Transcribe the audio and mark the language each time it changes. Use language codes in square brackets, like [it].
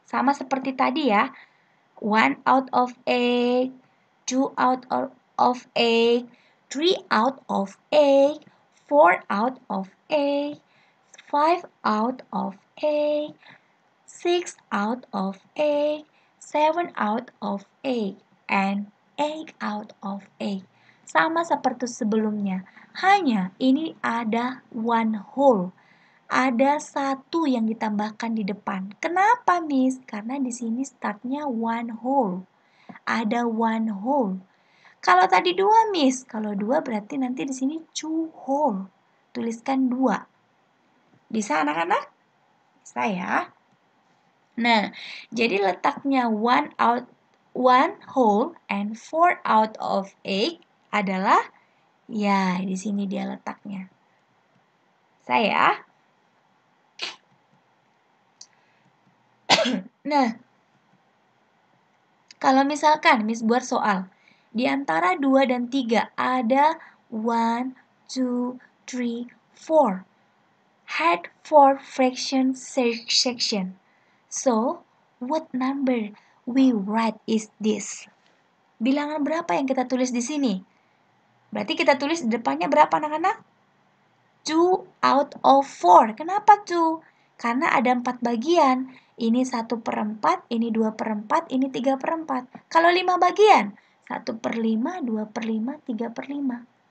[id] Sama seperti tadi ya. [en] 1 out of 8, 2 out of 8, 3 out of 8, 4 out of 8, 5 out of 8, 6 out of 8, 7 out of 8, and 8 out of 8. [id] Sama seperti sebelumnya, hanya ini ada 1 whole. Ada 1 yang ditambahkan di depan. Kenapa, Miss? Karena di sini startnya 1 whole. Ada 1 whole. Kalau tadi 2, Miss. Kalau 2 berarti nanti di sini 2 whole. Tuliskan 2. Bisa anak-anak? Bisa ya. Nah, jadi letaknya [en] 1 whole and 4 out of 8 [id] adalah ya, di sini dia letaknya. Saya. Nah, kalau misalkan Miss buat soal, di antara 2 dan 3 ada 1, 2, 3, 4. [en] Had 4 fraction section. So, what number we write is this? [id] Bilangan berapa yang kita tulis di sini? Berarti kita tulis di depannya berapa anak-anak? 2 out of 4. Kenapa 2? Karena ada 4 bagian. Ini 1/4, ini 2/4, ini 3/4. Kalau 5 bagian, 1/5, 2/5, 3/5.